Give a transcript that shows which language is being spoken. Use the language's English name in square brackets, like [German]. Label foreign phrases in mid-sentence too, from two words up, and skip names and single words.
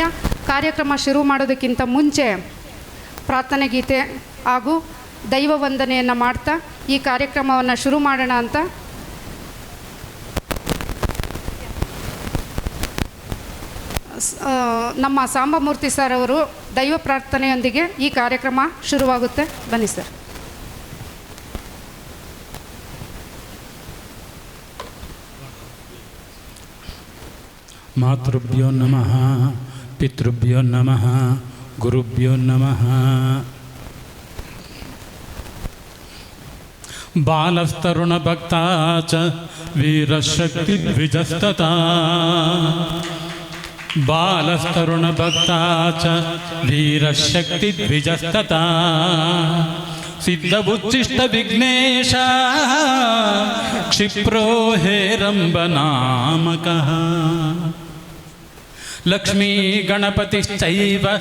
[Kannada] ಕಾರ್ಯಕ್ರಮ ಶುರು ಮಾಡೋದಕ್ಕಿಂತ ಮುಂಚೆ ಪ್ರಾರ್ಥನೆ ಗೀತೆ ಹಾಗೂ ದೈವ ವಂದನೆಯನ್ನು ಮಾಡ್ತಾ ಈ ಕಾರ್ಯಕ್ರಮವನ್ನು ಶುರು ಮಾಡೋಣ ಅಂತ ನಮ್ಮ ಸಾಂಬಮೂರ್ತಿ ಸರ್ ಅವರು ದೈವ ಪ್ರಾರ್ಥನೆಯೊಂದಿಗೆ ಈ ಕಾರ್ಯಕ್ರಮ ಶುರುವಾಗುತ್ತೆ. ಬನ್ನಿ ಸರ್. [Sanskrit] ಮಾತೃಭ್ಯೋ ನಮಃ, ಪಿತೃಭ್ಯೋ ನಮಃ, ಗುರುಭ್ಯೋ ನಮಃ. ಬಾಲಸ್ತರುಣ ಭಕ್ತಾ ಚ ವೀರಶಕ್ತಿ ದ್ವಿಜಸ್ತತಾ, ಬಾಲಸ್ತರುಣ ಭಕ್ತಾ ಚ ವೀರಶಕ್ತಿ ದ್ವಿಜಸ್ತತಾ, ಸಿದ್ಧಬುಚ್ಚಿಷ್ಟ ವಿಘ್ನೇಶ ಕ್ಷಿಪ್ರೋ ಹೇರಂಬನಾಮಕಃ, ಲಕ್ಷ್ಮೀ ಗಣಪತಿಶ್ಚೈವ